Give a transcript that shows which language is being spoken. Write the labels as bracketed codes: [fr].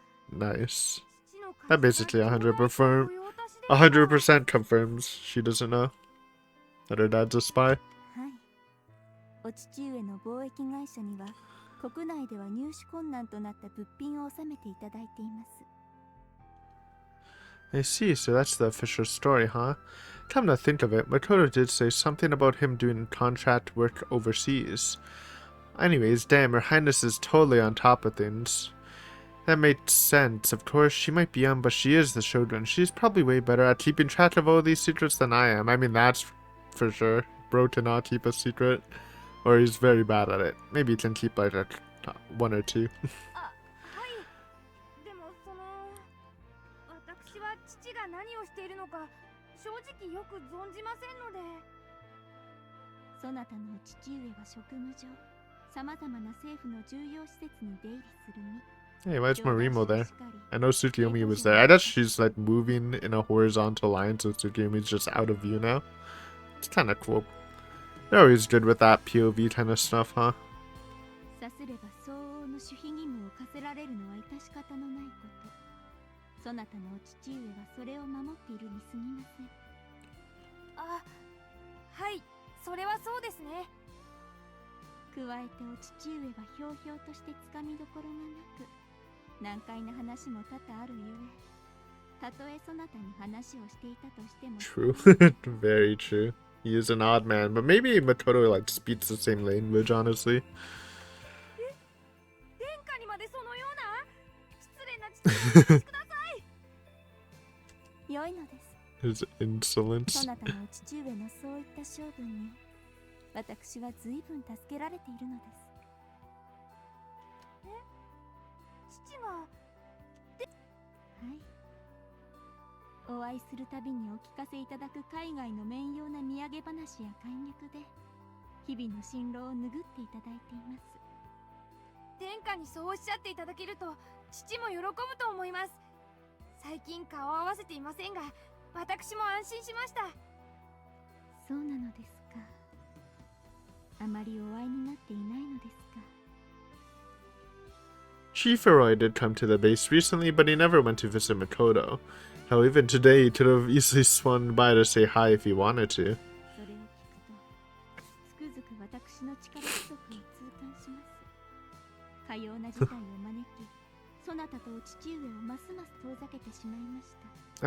[en] Nice. That basically 100% confirms she doesn't know that her dad's a spy. [ja] お父上の貿易会社には国内では入手困難となった物品を納めていただいています。 [en] I see, so that's the official story, huh? Come to think of it, Makoto did say something about him doing contract work overseas. Anyways, damn, Her Highness is totally on top of things. That makes sense. Of course, she might be young, but she is the Shogun. She's probably way better at keeping track of all these secrets than I am. I mean, that's for sure. Bro cannot keep a secret, or he's very bad at it. Maybe he can keep like a one or two. [ja] あ、はい。でも私は父が何をしているのか正直よく存じませんので。そなたのお父上は職務上、さまざまな政府の重要施設に出入りする身。 [en] Hey, why is Morimo there? I know Tsukiyomi was there. I guess she's like moving in a horizontal line, so Tsukiyomi's just out of view now. It's kind of cool. They're always good with that POV kind of stuff, huh? [ja] さすれば相応の守秘義務を課せられるのは致し方のないこと。そなたのお父上はそれを守っているに過ぎません。あ、はい、それはそうですね。加えてお父上はひょうひょうとしてつかみどころがなく、難解な話も多々あるゆえ、たとえそなたに話をしていたとしても。 [en] True. Very true. He is an odd man, but maybe Makoto like speaks the same language, honestly. [ja] 殿下にまでそのような失礼な父をお許しください。良いのです。 [en] His insolence. [ja] そなたのお父上のそういった性分に私は随分助けられているのです。父がはい、お会いするたびにお聞かせいただく海外の面用な土産話や感激で日々の辛労を拭っていただいています。殿下にそうおっしゃっていただけると父も喜ぶと思います。最近顔を合わせていませんが私も安心しました。そうなのですか。あまりお会いになっていないのですか。 [en] Shifuroy did come to the base recently, but he never went to visit Makoto. Hell, even today he could have easily swung by to say hi if he wanted to. [ja] それを聞くとつくづく私の力不足を痛感します。かような事態を招き、そなたとお父上をますます遠ざけてしまいました。